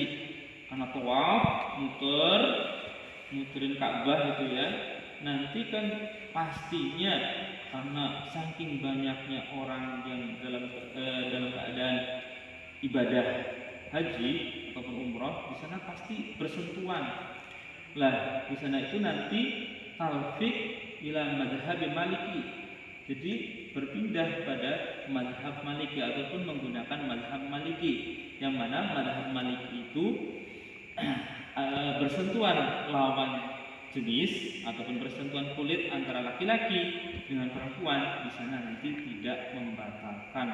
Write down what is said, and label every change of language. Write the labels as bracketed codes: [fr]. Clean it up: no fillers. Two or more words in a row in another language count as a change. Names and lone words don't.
[id] Karena tawaf, muterin Ka'bah itu ya. Nanti kan pastinya karena saking banyaknya orang yang dalam keadaan ibadah haji ataupun umroh, di sana pasti bersentuhan. Lah, di sana itu nanti [ar] تلفيق إلى مذهب مالكي. [id] Jadi berpindah pada madhab Maliki ataupun menggunakan madhab Maliki, yang mana madhab Maliki itu bersentuhan lawan jenis ataupun bersentuhan kulit antara laki-laki dengan perempuan di sana nanti tidak membatalkan.